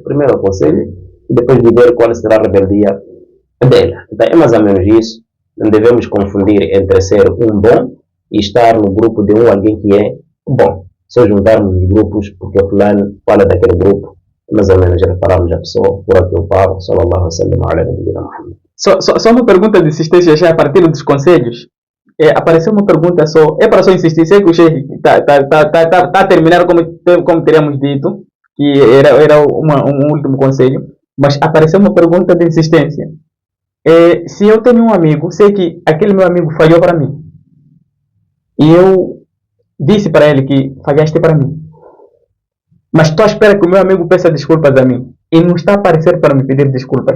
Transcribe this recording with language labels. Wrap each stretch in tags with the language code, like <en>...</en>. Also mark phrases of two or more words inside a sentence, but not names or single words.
<pt>Primeiro aconselhe e depois de ver qual será a rebeldia dele. Então é mais ou menos isso. Não devemos confundir entre ser um bom e estar no grupo de alguém que é bom. Só juntarmos os grupos porque o fulano fala daquele grupo, mais ou menos repararmos a pessoa, por aqui eu paro,</pt> <ar>صلى الله عليه وسلم على نبينا محمد.</ar> <pt>Só uma pergunta de insistência já a partir dos conselhos. Apareceu uma pergunta só, é para só insistir, sei que o Sheikh está a terminar como teríamos dito, que era um último conselho, mas apareceu uma pergunta de insistência. Se eu tenho um amigo, sei que aquele meu amigo falhou para mim, e eu disse para ele que falhaste para mim, mas estou à espera que o meu amigo peça desculpas a mim, e não está a aparecer para me pedir desculpas.</pt>